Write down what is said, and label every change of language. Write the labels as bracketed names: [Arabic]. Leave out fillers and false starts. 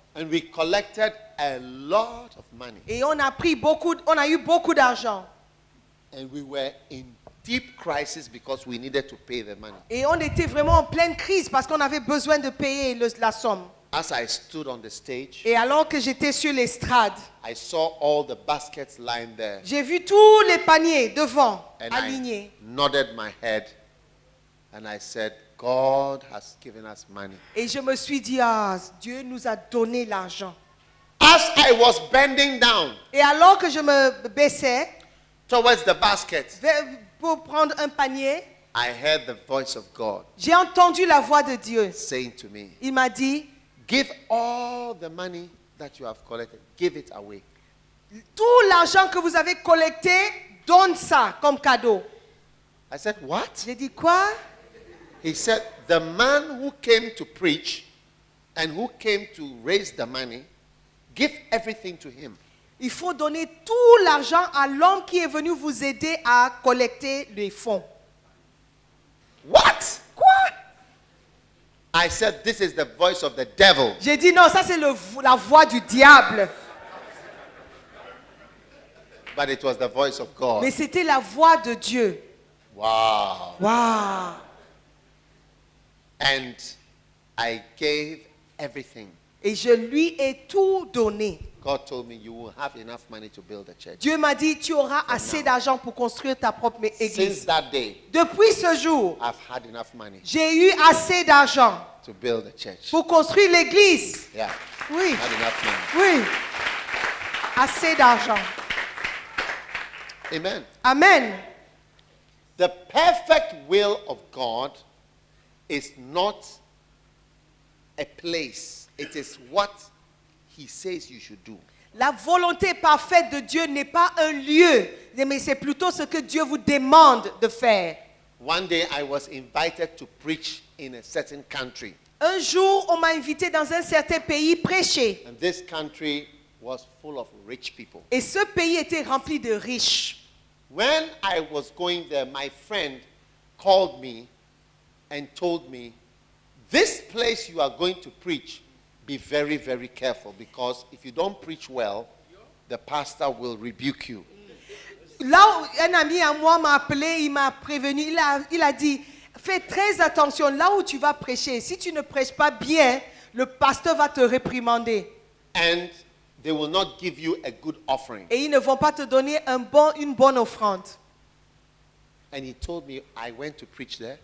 [English] And we collected a lot of money. [French] Et on a eu beaucoup d'argent. [English] And we were in deep crisis because we needed to pay the money. [French] Et on était vraiment en pleine crise parce qu'on avait besoin de payer la somme. [English] as I stood on the stage, [French] Et alors que j'étais sur l'estrade, [English] I saw all the baskets lying there. [French] j'ai vu tous les paniers devant, [English] And [French] alignés. [English] I nodded my head and I said, God has given us money. [French] Et je me suis dit, ah, Dieu nous a donné l'argent. [English] As I was bending down [French] Et alors que je me baissais [English] towards the basket, [French] pour prendre un panier, [English] I heard the voice of God [French] j'ai entendu la voix de Dieu. [English] saying to me, [French] Il m'a dit, [English] give all the money that you have collected, give it away. [French] tout l'argent que vous avez collecté, donne ça comme cadeau. [English] I said, what? [French] J'ai dit, quoi? [English] He said, the man who came to preach and who came to raise the money, give everything to him. [French] Il faut donner tout l'argent à l'homme qui est venu vous aider à collecter les fonds. [English] What? [French] Quoi? [English] I said, this is the voice of the devil. [French] J'ai dit, non, ça c'est la voix du diable. [English] But it was the voice of God. [French] Mais c'était la voix de Dieu. [English] Wow. [French] Waouh! [English] And I gave everything. [French] Et je lui ai tout donné. [English] God told me, you will have enough money to build a church. [French] Dieu m'a dit, tu auras assez d'argent pour construire ta propre [English] Since [French] église. [English] that day, [French] Depuis ce jour, [English] I've had enough money [French] j'ai eu assez d'argent [English] to build a church. [French] pour construire l'église. [English] Yeah, [French] Oui, [English] had enough money. [French] oui. Assez d'argent. [English] Amen. [French] Amen. [English] The perfect will of God is not a place. It is what He says you should do. [French] La volonté parfaite de Dieu n'est pas un lieu, mais c'est plutôt ce que Dieu vous demande de faire. [English] One day I was invited to preach in a certain country. [French] Un jour, on m'a invité dans un certain pays prêcher. [English] And this country was full of rich people. [French] Et ce pays était rempli de riches. [English] When I was going there, my friend called me and told me, this place you are going to preach, be very, very careful, because if you don't preach well, the pastor will rebuke you. [French] Là où un ami à moi m'a appelé, il m'a prévenu, il a dit, fais très attention là où tu vas prêcher. Si tu ne prêches pas bien, le pasteur va te réprimander. [English] And they will not give you a good offering. [French] Et ils ne vont pas te donner une bonne offrande. [English] And he told me, I went to preach there.